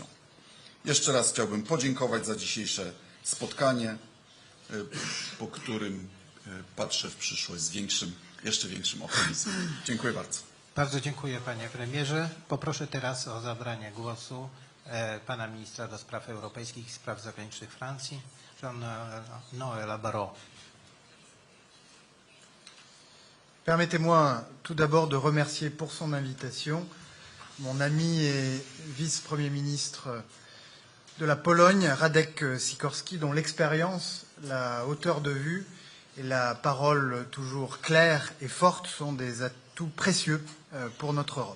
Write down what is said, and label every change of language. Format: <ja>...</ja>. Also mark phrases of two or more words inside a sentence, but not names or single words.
<pl>Jeszcze raz chciałbym podziękować za dzisiejsze spotkanie, po którym patrzę w przyszłość z jeszcze większym optymizmem. Dziękuję bardzo. Bardzo dziękuję, panie premierze. Poproszę teraz o zabranie głosu pana ministra do spraw europejskich i spraw zagranicznych Francji, Jean-Noël Barrot.</pl> <fr>Permettez-moi tout d'abord de remercier pour son invitation mon ami et vice-premier ministre de la Pologne, Radek Sikorski, dont l'expérience, la hauteur de vue et la parole toujours claire et forte sont des atouts précieux pour notre Europe.</fr>